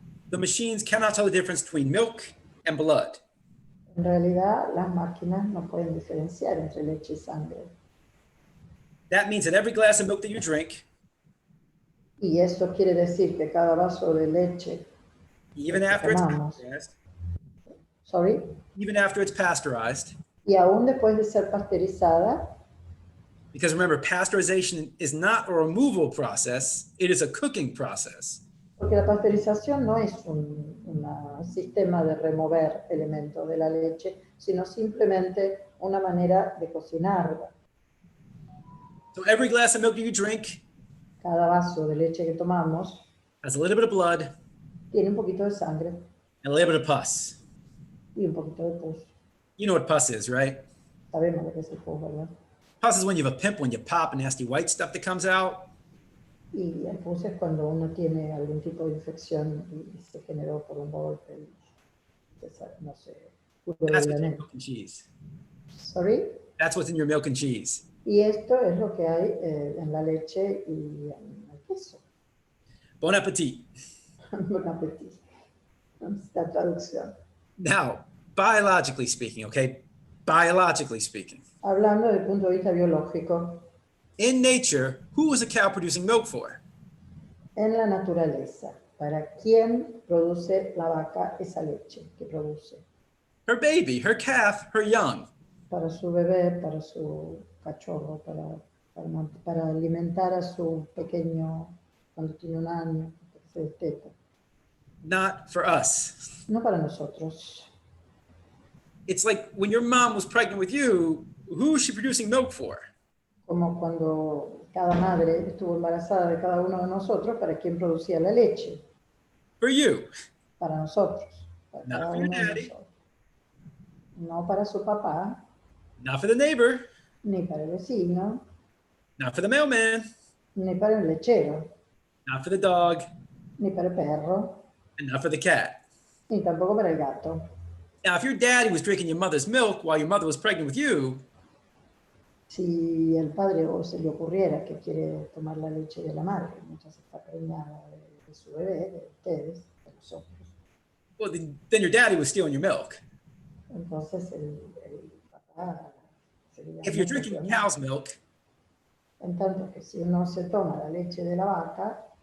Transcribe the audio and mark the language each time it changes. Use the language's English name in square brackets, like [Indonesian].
[English] The machines cannot tell the difference between milk and blood. [Spanish] En realidad, las máquinas no pueden diferenciar entre leche y sangre. [English] That means that every glass of milk that you drink, [Spanish] Y eso quiere decir que cada vaso de leche [English] even [Spanish] que [English] after it's [Spanish] tomamos, [English] pasteurized, sorry, even after it's pasteurized, [Spanish] y aún después de ser pasteurizada, [English] because remember, pasteurization is not a removal process, it is a cooking process. [Spanish] porque la pasteurización no es un sistema de remover elementos de la leche, sino simplemente una manera de cocinarla. [English] So every glass of milk you drink [Spanish] Cada vaso de leche que tomamos [English] has a little bit of blood [Spanish] tiene un poquito de sangre [English] and a little bit of pus. [Spanish] y un poquito de pus. [English] You know what pus is, right? [Spanish] Sabemos lo que es el pus, ¿verdad? [English] Pus is when you have a pimple and you pop and nasty white stuff that comes out. [Spanish] Y el pus es cuando uno tiene algún tipo de infección y se generó por un golpe, no sé, [English] That's what's in your milk and cheese. Sorry. That's what's in your milk and cheese. [Spanish] Y esto es lo que hay en la leche y en el queso. [French] Bon appetit. [Spanish] Bon appetit. Esta traducción. [English] Now, biologically speaking, okay? Biologically speaking. [Spanish] Hablando desde el punto de vista biológico, [English] In nature, who was a cow producing milk for? [Spanish] en la naturaleza, ¿para quién produce la vaca esa leche que produce? [English] Her baby, her calf, her young. [Spanish] Para su bebé, para su cachorro, para alimentar a su pequeño cuando tiene 1 año, que se desteta. [English] Not for us. [Spanish] No para nosotros. [English] It's like when your mom was pregnant with you, who is she producing milk for? [Spanish] Como cuando cada madre estuvo embarazada de cada uno de nosotros, ¿para quién producía la leche? [English] For you. [Spanish] Para nosotros. Para [English] Not [Spanish] cada [English] for your [Spanish] uno de [English] daddy. [Spanish] nosotros. No para su papá, [English] Not for the neighbor. [Spanish] ni para el vecino, [English] Not for the mailman. [Spanish] ni para el lechero, [English] Not for the dog. [Spanish] ni para el perro, [English] And not for the cat. [Spanish] ni tampoco para el gato. [English] Now, if your daddy was drinking your mother's milk while your mother was pregnant with you, [Spanish] Si el padre o se le ocurriera que quiere tomar la leche de la madre, mientras está preñada de su bebé, de ustedes, de nosotros, [English] well, then your daddy was stealing your milk. [Spanish] entonces el papá sería... [English] If you're drinking cow's milk, [Spanish] En tanto que si uno se toma la leche de la vaca,